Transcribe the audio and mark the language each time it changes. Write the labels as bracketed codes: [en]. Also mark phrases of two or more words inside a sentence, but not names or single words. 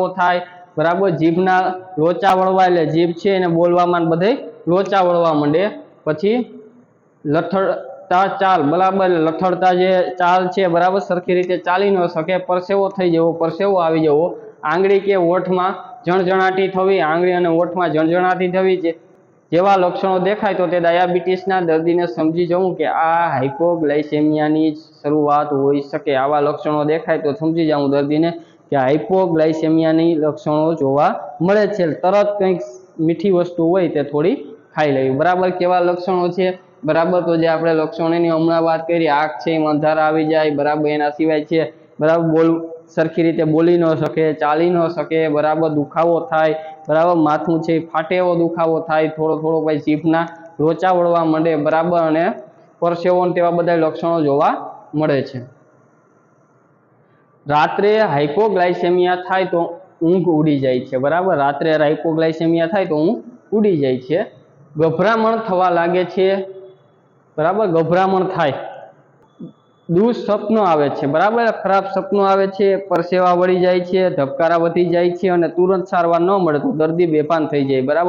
[gu] થાય બરાબર, જીભના લોચા વળવા એટલે જીભ છે એને બોલવામાં બધે લોચા વળવા મંડે, પછી લથડતા ચાલ બરાબર, લથડતા જે ચાલ છે બરાબર સરખી રીતે ચાલી ન શકે, પરસેવો થઈ જવો, પરસેવો આવી જવો, આંગળી કે ઓઠમાં જણજણાટી થવી, આંગળી અને ઓઠમાં જણજણાટી થવી જેવા લક્ષણો દેખાય તો તે ડાયાબિટીસના દર્દીને સમજી જવું કે આ હાઇપોગ્લાઇસેમિયાની શરૂઆત હોઈ શકે। આવા લક્ષણો દેખાય તો સમજી જવું દર્દીને કિ હાઇપોગ્લાઇસેમિયાની લક્ષણો જોવા મળે છે। તરત કંઈક મીઠી વસ્તુ હોય તે થોડી ખાઈ લેવી બરાબર। કેવા લક્ષણો છે બરાબર તો જે આપણે લક્ષણોની હમણાં વાત કરી, આંખ છે એમાં અંધારા આવી જાય બરાબર, એના સિવાય છે બરાબર બોલ સરખી રીતે બોલી ન શકે, ચાલી ન શકે બરાબર, દુખાવો થાય બરાબર, માથું છે ફાટે એવો દુખાવો થાય, થોડો થોડો ભાઈ જીભના લોચા વળવા મંડે બરાબર, અને પરસેવો તેવા બધા લક્ષણો જોવા મળે છે। રાત્રે હાઇપોગ્લાયસેમિયા થાય તો ઊંઘ ઉડી જાય છે બરાબર। રાત્રે હાઇપોગ્લાયસેમિયા થાય તો ઊંઘ ઉડી જાય છે। ગભરામણ થવા લાગે છે બરાબર, ગભરામણ થાય। દુઃસ્વપ્નો આવે છે બરાબર, ખરાબ સપનો આવે છે, પરસેવા વળી જાય છે, ધબકારા વધી જાય છે અને તુરંત સારવાર ન મળે તો દર્દી બેભાન થઈ જાય બરાબર।